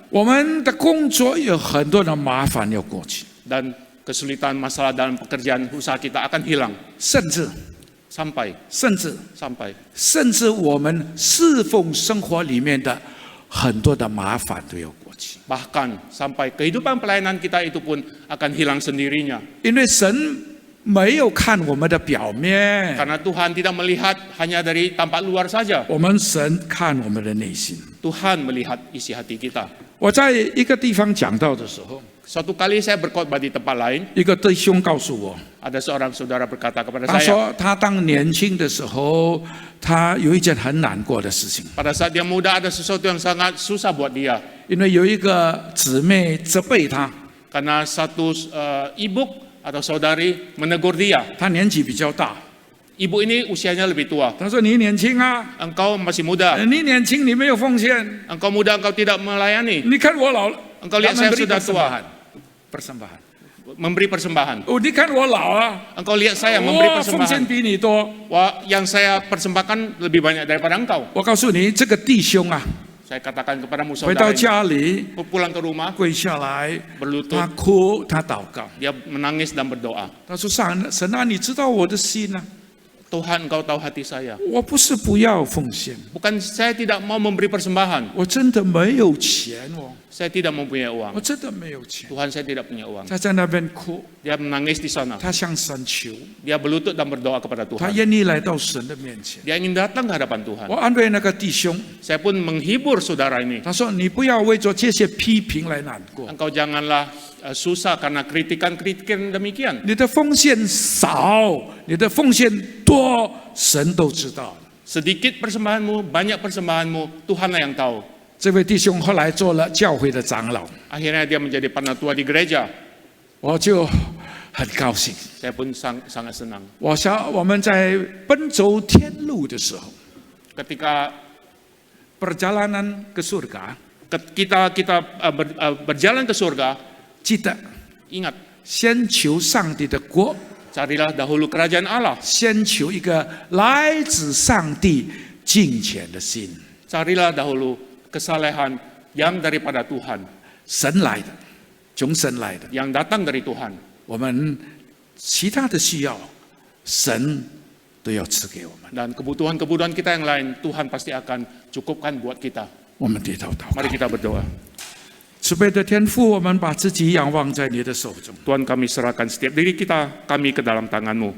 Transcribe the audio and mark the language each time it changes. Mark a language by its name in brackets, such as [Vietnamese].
[Chinese] 我们的工作有很多的麻烦要过去， [Indonesian] Dan kesulitan masalah dalam pekerjaan usaha kita akan hilang. [Chinese] 甚至 [Indonesian] Sampai [Chinese] 甚至我们侍奉生活里面的很多的麻烦都要过去， [Indonesian] bahkan sampai kehidupan pelayanan kita itu pun akan hilang sendirinya. [Chinese] 因为神没有看我们的表面， [Indonesian] Karena Tuhan tidak melihat hanya dari tampak luar saja. [Chinese] 我们神看我们的内心。 [Indonesian] Tuhan melihat isi hati kita. [Chinese] 我在一个地方讲到的时候， [Indonesian] Suatu kali saya berkhotbah di tempat lain, [Chinese] 一个弟兄告诉我， [Indonesian] ada seorang saudara berkata kepada [Chinese] 他 [Indonesian] saya, [Chinese] 说他当年轻的时候，他有一件很难过的事情， [Indonesian] pada saat dia muda ada sesuatu yang sangat susah buat dia. [Chinese] 因为有一个姊妹责备他， [Indonesian] Karena satu ibu atau saudari menegur dia. [Chinese] 他年纪比较大， [Indonesian] Ibu ini usianya lebih tua. [Chinese] 他说：“你年轻啊， [Indonesian] Engkau masih muda. [Chinese] 你年轻，你没有奉献。 [Indonesian] Engkau muda, engkau tidak melayani. [Chinese] 你看我老了， [Indonesian] Engkau lihat saya sudah tua. persembahan。 Memberi persembahan. [Chinese] 哦，你看我老啊， [Indonesian] Engkau lihat saya memberi [Chinese] 我奉献比你多。 [Indonesian] Wah, yang saya persembahkan lebih banyak daripada engkau. [Chinese] 我告诉你，这个弟兄啊， [Indonesian] Saya katakan kepadamu [Chinese] 回到 [Indonesian] saudara ini, [Chinese] 家里 [Indonesian] pulang ke rumah, [Chinese] 跪下来， [Indonesian] berlutut, [Chinese] 他哭，他祷告。 [Indonesian] dia menangis dan berdoa. [Chinese] 他说：神啊，你知道我的心啊， [Indonesian] Tuhan, engkau tahu hati saya. [Chinese] 我不是不要奉献， [Indonesian] Bukan saya tidak mau memberi persembahan. [Chinese] 我真的没有钱哦。 [Indonesian] Saya tidak mempunyai [Chinese] 我 [Indonesian] uang. [Chinese] 真的没有钱。 [Indonesian] Tuhan, saya tidak punya uang. [Chinese] 他在那边哭， [Indonesian] Dia menangis di sana. [Chinese] 他向神求， [Indonesian] Dia berlutut dan berdoa kepada [Chinese] 他 [Indonesian] Tuhan. [Chinese] 愿意来到神的面前。 [Indonesian] Dia ingin datang ke hadapan Tuhan. [Chinese] 我安慰那个弟兄， [Indonesian] Saya pun menghibur saudara ini. [Chinese] 他说：“你不要为着这些批评来难过， [Indonesian] Engkau janganlah susah karena kritikan-kritikan demikian. [Chinese] 你的奉献少，你的奉献多，神都知道。” [Indonesian] Sedikit persembahanmu, banyak persembahanmu, Tuhanlah yang tahu. [Chinese] 这位弟兄后来做了教会的长老， [Indonesian] Akhirnya dia menjadi penatua di gereja. [Chinese] 我就很高兴。 [Indonesian] Saya pun sangat senang. [Chinese] 我们在奔走天路的时候， [Indonesian] Ketika perjalanan ke surga， kita berjalan ke surga, [Chinese] 记得 [Indonesian] ingat, [Chinese] 先求上帝的国， [Indonesian] carilah dahulu kerajaan Allah. [Chinese] 先求一个来自上帝敬虔的心， [Indonesian] Carilah dahulu kesalehan yang daripada Tuhan, [Chinese] 神来的，从神来的。 [Indonesian] yang datang dari Tuhan. [Chinese] 我们其他的需要，神都要赐给我们。 [Indonesian] Dan kebutuhan-kebutuhan kita yang lain, Tuhan pasti akan cukupkan buat kita. [Chinese] 我们低头祷告。 [Indonesian] Mari kita berdoa. [Chinese] 慈悲的天父，我们把自己仰望在你的手中， [Indonesian] Tuhan, kami serahkan setiap diri kami ke dalam tangan-Mu.